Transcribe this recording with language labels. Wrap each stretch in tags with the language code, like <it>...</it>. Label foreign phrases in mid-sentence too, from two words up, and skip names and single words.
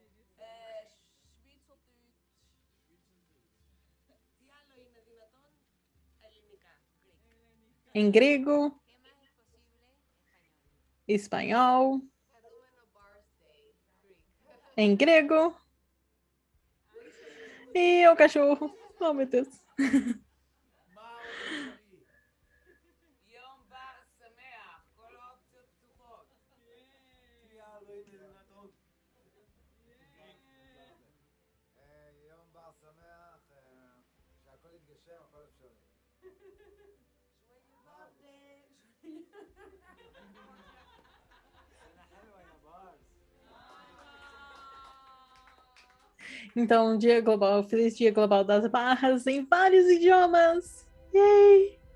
<pt>Em grego, espanhol, em grego, e o cachorro. Oh, meu Deus.</pt> <he>יום בר שמח, שהכל יתגשם, הכל אפשרי.</he> <pt>Então, Dia Global, feliz Dia Global das Barras em vários idiomas. Yay!</pt>